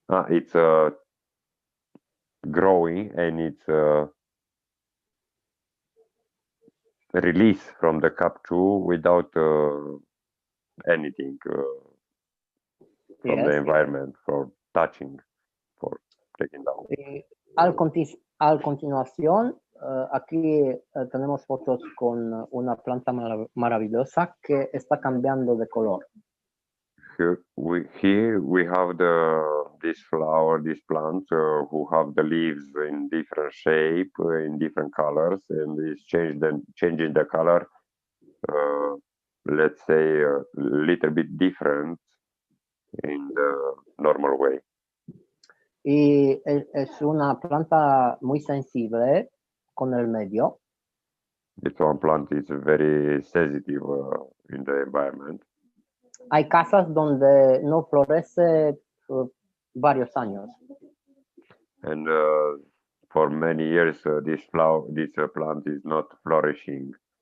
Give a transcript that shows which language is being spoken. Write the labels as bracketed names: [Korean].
[English] It's growing, and it's released from the cup 2 without anything from the Yes. environment for touching, for taking down. [Spanish] Y al continuación, aquí tenemos fotos con una planta maravillosa que está cambiando de color. [English] Here we have this flower, this plant who have the leaves in different shape, in different colors, and is changing the color. Let's say a little bit different in the normal way. [Spanish] Y es una planta muy sensible con el medio. [English] This one plant is very sensitive in the environment. [Spanish] Hay casas donde no florece varios años. [English] And for many years, this plant is not flourishing.